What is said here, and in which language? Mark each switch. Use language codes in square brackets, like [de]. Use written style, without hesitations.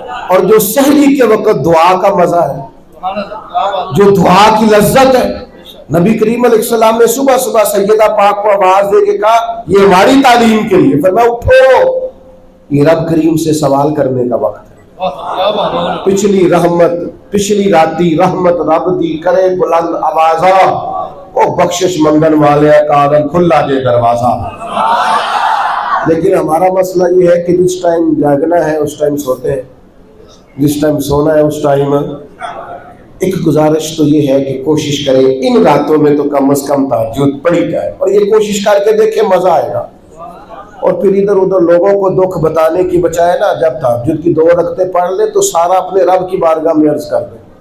[ur] اور جو سحری کے وقت دعا کا مزہ ہے, جو دعا کی لذت ہے, نبی کریم علیہ السلام نے صبح صبح سیدہ پاک کو آواز دے کے کہا یہ ہماری تعلیم کے لیے, فرمایا اٹھو, یہ رب کریم سے سوال کرنے کا وقت ہے. [pa] پچھلی رحمت, پچھلی راتی رحمت رب دی کرے بلند آوازہ, او بخشش منگن والے کارن کھلا دے دروازہ. [ur] لیکن ہمارا مسئلہ یہ ہے کہ جس ٹائم جاگنا ہے اس ٹائم سوتے ہیں. جس ٹائم سونا ہے اس ٹائم ایک گزارش تو یہ ہے کہ کوشش کریں ان راتوں میں تو کم از کم تہجد پڑھی جائے، اور یہ کوشش کر کے دیکھیں مزہ آئے گا۔ اور پھر ادھر ادھر لوگوں کو دکھ بتانے کی بجائے نا، جب تہجد کی 2 رکعتیں پڑھ لے تو سارا اپنے رب کی بارگاہ میں عرض کر دے،